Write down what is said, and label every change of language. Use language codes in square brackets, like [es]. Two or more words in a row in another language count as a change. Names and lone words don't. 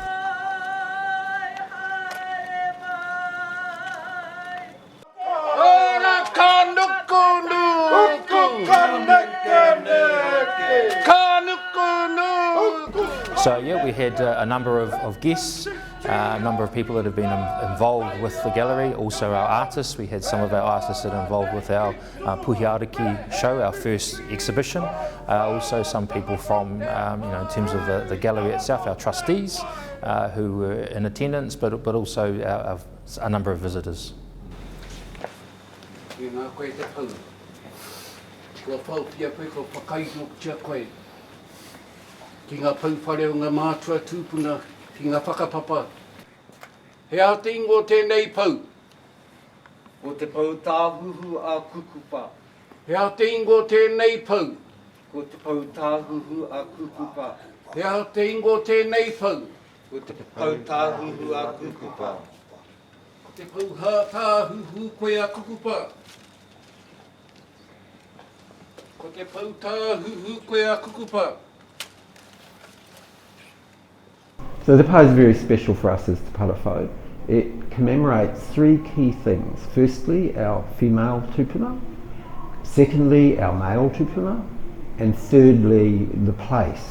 [en] So yeah, we had a number of guests, a number of people that have been involved with the gallery, also our artists. We had some of our artists that are involved with our Puhiariki show, our first exhibition. Also some people from, in terms of the gallery itself, our trustees who were in attendance, but also a number of visitors. [mi] Ki ngā pauwhare o ngā mātua tūpuna, ki ngā whakapapa. He ao te ingo tēnei pou. Ko te Pou Tāhuhu a Kūkupa. He ao te ingo tēnei pou. Ko te Pou Tāhuhu a Kūkupa. He ao te ingo tēnei pou. Ko te Pou Tāhuhu a Kūkupa. Ko te Pou Tāhuhu koe a Kūkupa. Ko te Pou Tāhuhu koe a Kūkupa. [en] So the pou is very special for us as Te Parawhau. It commemorates three key things. Firstly, our female tupuna. Secondly, our male tupuna. And thirdly, the place.